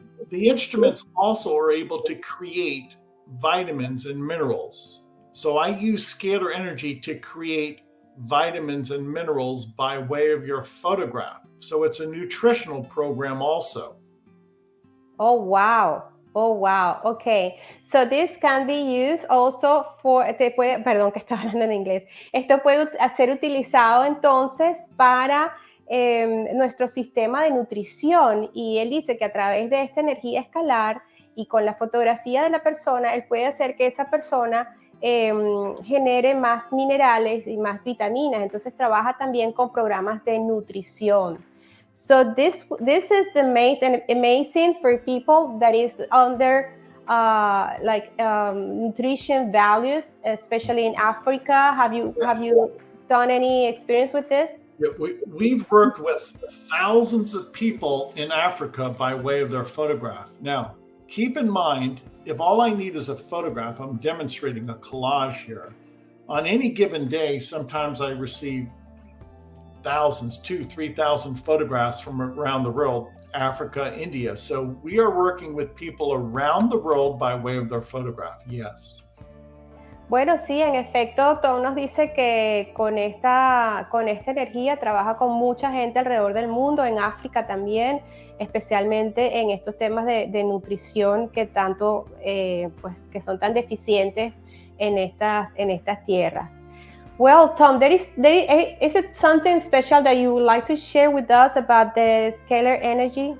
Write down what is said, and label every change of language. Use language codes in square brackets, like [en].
[en] The instruments also are able to create vitamins and minerals. So I use scalar energy to create vitamins and minerals by way of your photograph. So it's a nutritional program also. Oh, wow. Oh, wow. Okay. So this can be used also for, [es] perdón que estaba hablando en inglés. Esto puede ser utilizado entonces para nuestro sistema de nutrición. Y él dice que a través de esta energía escalar y con la fotografía de la persona, él puede hacer que esa persona genere más minerales y más vitaminas. Entonces trabaja también con programas de nutrición. [en] So this is amazing for people that is under nutrition values, especially in Africa. Have you done any experience with this? Yeah, we've worked with thousands of people in Africa by way of their photograph. Now, keep in mind, if all I need is a photograph, I'm demonstrating a collage here. On any given day, sometimes I receive thousands, 2,000-3,000 photographs from around the world, Africa, India. So we are working with people around the world by way of their photograph. Yes. [es] Bueno, sí, en efecto, Tom nos dice que con esta energía trabaja con mucha gente alrededor del mundo, en África también, especialmente en estos temas de nutrición que tanto, pues, que son tan deficientes en estas tierras. [en] Well, Tom, is it something special that you would like to share with us about the scalar energy?